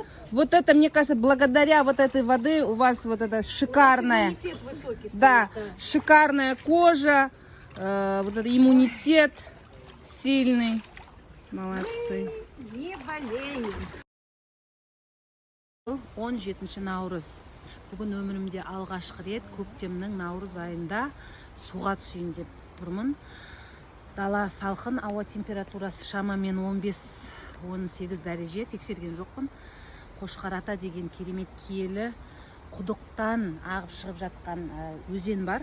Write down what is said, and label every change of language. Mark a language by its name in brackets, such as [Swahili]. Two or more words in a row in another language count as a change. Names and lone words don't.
[Russian] Вот это, мне кажется, благодаря вот этой воды у вас вот это шикарная, Иммунитет высокий стоит, да, шикарная кожа, вот это иммунитет сильный. Молодцы. Не болеем. [Kazakh] 17 наурыз. Бүгін өмірімде алғашқы рет көктемнің наурыз айында суға түсейін деп тұрмын. Дала салқын, ауа температурасы шамамен 15-18 дәреже, тексерген жоқпын. Қошқарата деген керемет киелі құдықтан ағып шығып жатқан өзен бар.